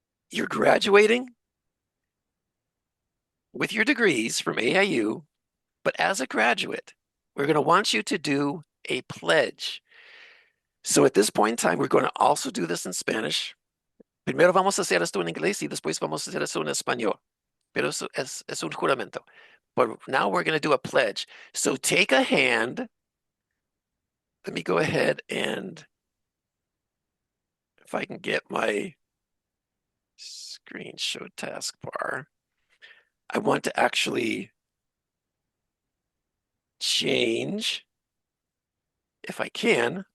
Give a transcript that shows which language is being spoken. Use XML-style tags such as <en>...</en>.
<en>You're graduating with your degrees from AIU, but as a graduate, we're going to want you to do a pledge. So at this point in time, we're going to also do this in Spanish.</en> <es>Primero vamos a hacer esto en inglés y después vamos a hacer esto en español. Pero eso es un juramento.</es> <en>But now we're going to do a pledge. So take a hand. Let me go ahead and, if I can get my screen show taskbar, I want to actually change, if I can.</en>